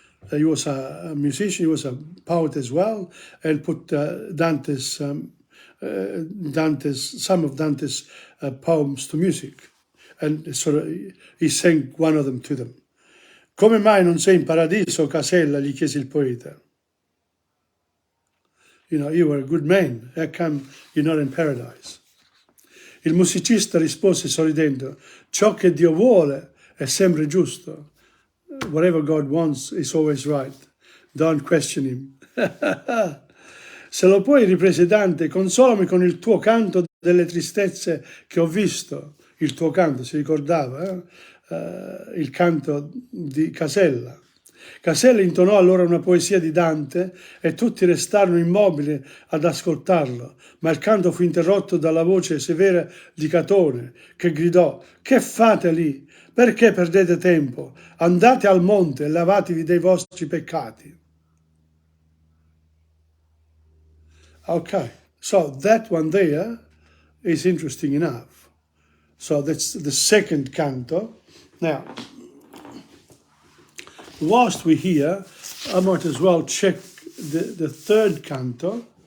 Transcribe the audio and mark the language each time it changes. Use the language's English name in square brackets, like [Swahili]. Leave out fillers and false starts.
[English] He was a musician, he was a poet as well, and put some of Dante's poems to music. And so he sang one of them to them. [Italian] Come mai non sei in paradiso, Casella? Gli chiese il poeta. [English] You know, you were a good man, how come you're not in paradise? [Italian] Il musicista rispose sorridendo, ciò che Dio vuole è sempre giusto. [English] Whatever God wants is always right. Don't question him. [Italian] Se lo puoi, riprese Dante, consolami con il tuo canto delle tristezze che ho visto. Il tuo canto, si ricordava, il canto di Casella. Casella intonò allora una poesia di Dante e tutti restarono immobili ad ascoltarlo, ma il canto fu interrotto dalla voce severa di Catone, che gridò: «Che fate lì? Perché perdete tempo? Andate al monte e lavatevi dei vostri peccati». [English] Okay, so that one there is interesting enough. So that's the second canto. Now, whilst we're here, I might as well check the third canto.